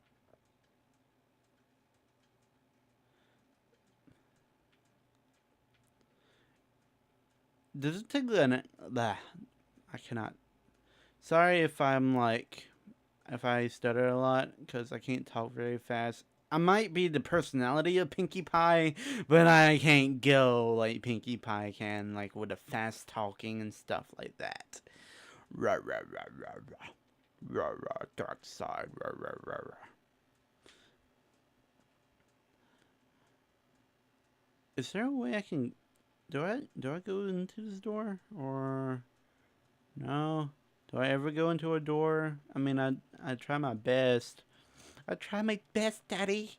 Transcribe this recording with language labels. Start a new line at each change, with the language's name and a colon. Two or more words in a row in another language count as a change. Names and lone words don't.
English: Does it take the I cannot. Sorry if I'm like, if I stutter a lot, because I can't talk very fast. I might be the personality of Pinkie Pie, but I can't go like Pinkie Pie can, like with the fast talking and stuff like that. Rah rah rah rah rah. Rah rah, dark side. Rah rah rah rah. Is there a way I can? Do I go into this door, or no? Do I ever go into a door? I mean, I try my best. I try my best, Daddy.